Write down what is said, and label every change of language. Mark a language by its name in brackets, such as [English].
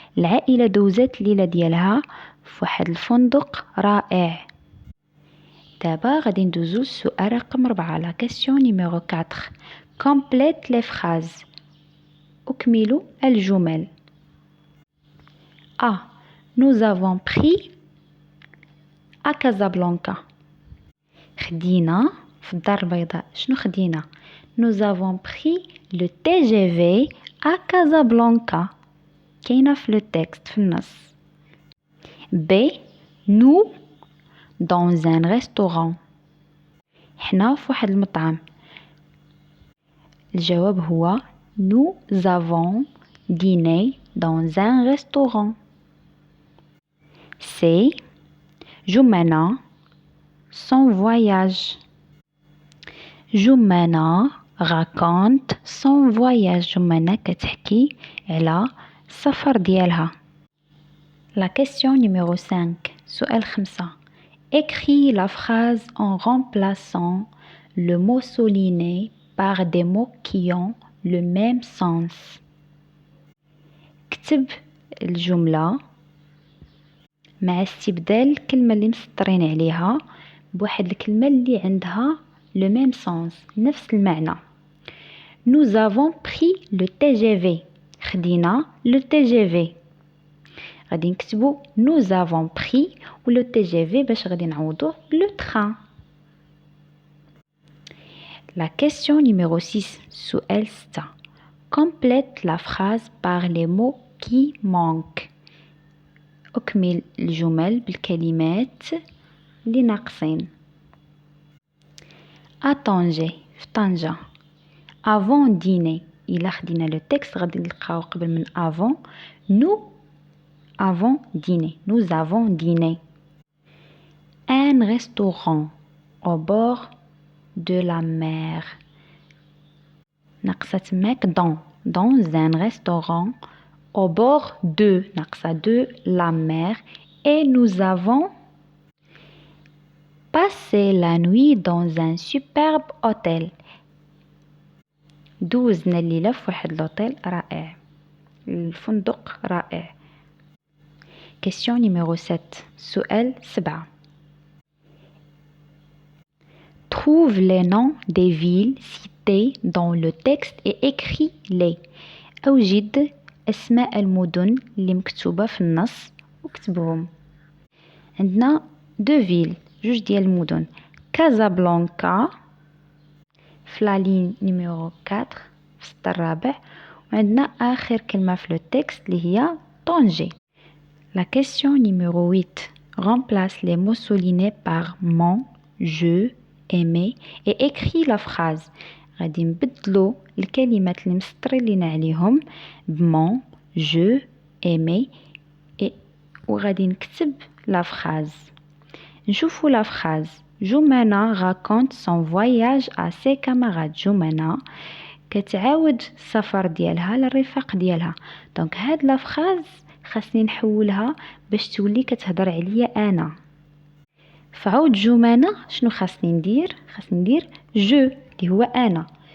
[Arabic] العائلة دوزت الليلة ديالها في واحد الفندق رائع. دابا غادي ندوزو السؤال رقم 4 [French] la question numéro 4. Complète les phrases. [Arabic] أكمل الجمل. A. [French] Nous avons pris à Casablanca. [Arabic] خدينا في الدار البيضاء. شنو خدينا؟ [French] Nous avons pris le TGV à Casablanca. [Arabic] كاينة في [French] le texte [Arabic] في النص. B. [French] Nous dans un restaurant. [Arabic] حنا في واحد المطعم. الجواب هو [French] Nous avons dîné dans un restaurant. C. Joumana son voyage. Joumana raconte son voyage. [Arabic] Joumana كتحكي على السفر ديالها. [French] La question numéro 5. [Arabic] سؤال 5. [French] Écris la phrase en remplaçant le mot souligné par des mots qui ont le même sens. [Arabic] كتب الجملة مع استبدال الكلمة اللي مسطرين عليها بواحد الكلمة اللي عندها [French] le même sens [Arabic] نفس المعنى. [French] Nous avons pris le TGV. [Arabic] خدينا le TGV. غادي نكتبو [French] nous avons pris [Arabic] و le TGV باش غادي نعوضوه [French] le train. La question numéro 6. [Arabic] سؤال 6. [French] Complète la phrase par les mots qui manquent. [Arabic] أكمل الجمل بالكلمات اللي ناقصين. [French] À Tanger [Arabic] في طنجة. [French] Avant dîner. [Arabic] إلا خدينا لو تكست غادي نلقاو قبل من [French] avant nous avons dîné. Nous avons dîné. Un restaurant au bord de la mer. [Arabic] ناقصة تماك [French] dans un restaurant au bord de la mer et nous avons passé la nuit dans un superbe hôtel. [Arabic] دوزنا الليلة في واحد لوطيل رائع. الفندق رائع. [French] Question numéro 7. [Arabic] سؤال 7. [French] Trouve les noms des villes citées dans le texte et écris-les. [Arabic] أوجد أسماء المدن اللي مكتوبة في النص وكتبهم. عندنا دو فيل جوج ديال المدن كازابلانكا في لا لين نيميرو 4 في السطر الرابع وعندنا آخر كلمة في لو تكست اللي هي طنجة. [French] La question numéro 8. Remplace les mots soulignés par mon, je, aimer et écris la phrase. [Arabic] غادي نبدلو الكلمات اللي مسطرين لينا عليهم بمون جو ايمي وغادي نكتب لا فراز. نشوفو لا فراز. [French] جمانة raconte son voyage à ses camarades. [Arabic] جمانة كتعاود السفر ديالها للرفاق ديالها. دونك هاد لا فراز خاصني نحولها باش تولي كتهضر عليا انا. فعود جمانة شنو خاصني ندير جو اللي هو انا.